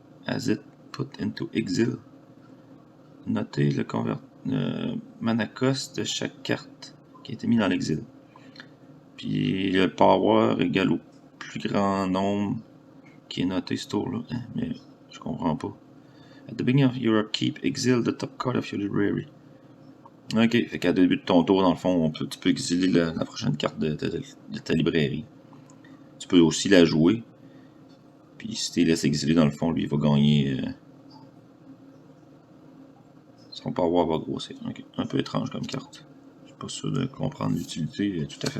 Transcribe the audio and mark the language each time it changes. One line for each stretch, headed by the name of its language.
English: As it put into exile.
French: Notez le mana cost de chaque carte qui a été mis dans l'exil. Puis le power égale au plus grand nombre qui est noté ce tour-là. Mais je comprends pas.
English: At the beginning of your upkeep, exile the top card of your library.
French: Ok, fait qu'à début de ton tour, dans le fond, tu peux exiler la prochaine carte de ta librairie. Tu peux aussi la jouer. Puis si tu les laisses exiler, dans le fond, lui, il va gagner. Son power va grossir. Okay. Un peu étrange comme carte. Je suis pas sûr de comprendre l'utilité tout à fait.